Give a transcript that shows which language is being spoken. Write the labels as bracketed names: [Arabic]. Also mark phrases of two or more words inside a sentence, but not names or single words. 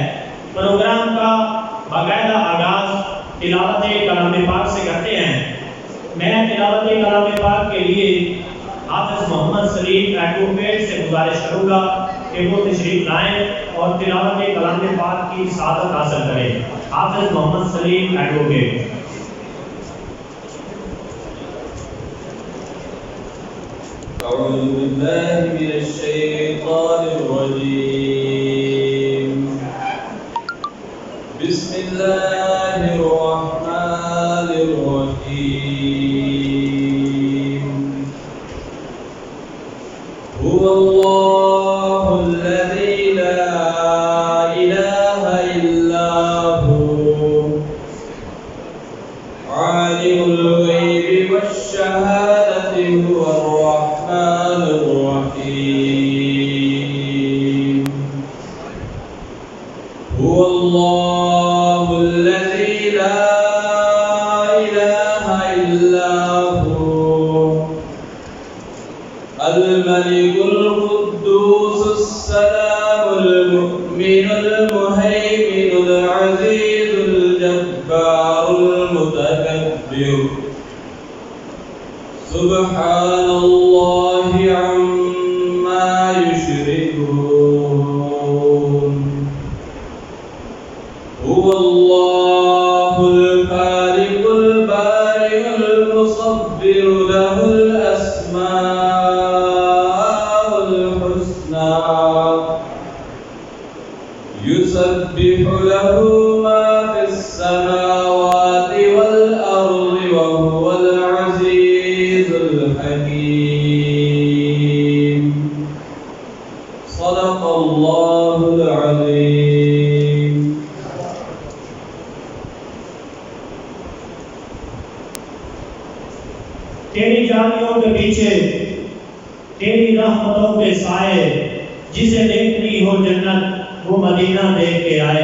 [Urdu] پروگرام کا باقاعدہ آغاز تلاوت کلام پاک سے کرتے ہیں. میں تلاوت کلام پاک کے لیے حافظ محمد سلیم ایڈووکیٹ سے گزارش کروں گا کہ وہ تشریف لائیں اور تلاوت کلام پاک کی سعادت حاصل کریں. حافظ محمد سلیم ایڈووکیٹ. [Arabic] أعوذ بالله من الشيطان الرجيم. بسم الله الرحمن الرحيم. هو الله الذي لا إله إلا هو عالم الغيب والشهادة هو الرحمن الرحيم. هو الله الذي لا إله إلا هو الملك القدوس السلام المؤمن المهيمن العزيز الجبار المتكبر. سبحان الله عما يشركون. هو الله الخالق البارئ المصور له الأسماء الحسنى. يسبح له ما في السماوات والأرض وهو العزيز الحكيم. صدق الله العظيم. [Urdu] تیری جانیوں کے پیچھے تیری رحمتوں کے سائے، جسے دیکھنی ہو جنت وہ مدینہ دیکھ کے آئے.